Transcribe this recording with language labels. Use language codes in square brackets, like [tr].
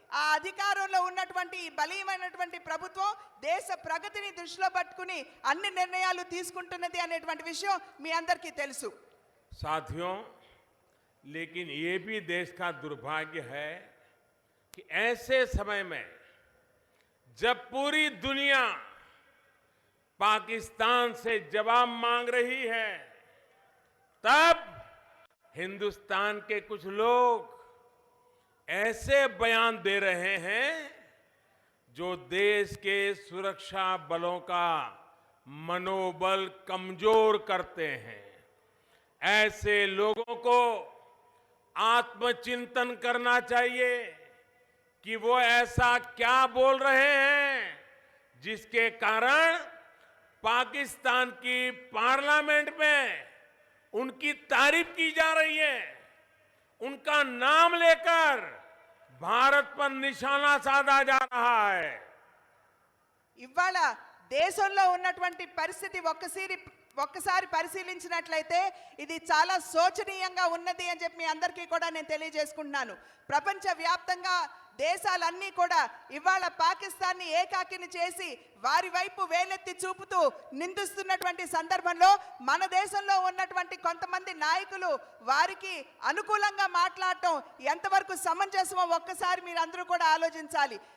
[te] ఆ అధికారంలో ఉన్నటువంటి ఈ బలీయమైనటువంటి ప్రభుత్వం దేశ ప్రగతిని దృష్టిలో పట్టుకుని అన్ని నిర్ణయాలు తీసుకుంటున్నది అనేటువంటి విషయం మీ అందరికీ తెలుసు. [hi] साथियों, लेकिन ये भी देश का दुर्भाग्य है कि ऐसे समय में जब पूरी दुनिया पाकिस्तान से जवाब मांग रही है, तब हिंदुस्तान के कुछ लोग ऐसे बयान दे रहे हैं जो देश के सुरक्षा बलों का मनोबल कमजोर करते हैं। ऐसे लोगों को आत्मचिंतन करना चाहिए कि वो ऐसा क्या बोल रहे हैं जिसके कारण पाकिस्तान की पार्लियामेंट में उनकी तारीफ की जा रही है, उनका नाम लेकर भारत पर निशाना साधा जा रहा है। [te] ఇవాళ దేశంలో ఉన్నటువంటి పరిస్థితి ఒక్కసారి పరిశీలించినట్లయితే ఇది చాలా శోచనీయంగా ఉన్నది అని చెప్పి మీ అందరికీ కూడా నేను తెలియజేసుకుంటున్నాను. ప్రపంచ వ్యాప్తంగా దేశాలన్నీ కూడా ఇవాళ పాకిస్తాన్ని ఏకాకిని చేసి వారి వైపు వేలెత్తి చూపుతూ నిందిస్తున్నటువంటి సందర్భంలో మన దేశంలో ఉన్నటువంటి కొంతమంది నాయకులు వారికి అనుకూలంగా మాట్లాడటం ఎంతవరకు సమంజసమో ఒక్కసారి మీరు అందరూ కూడా ఆలోచించాలి.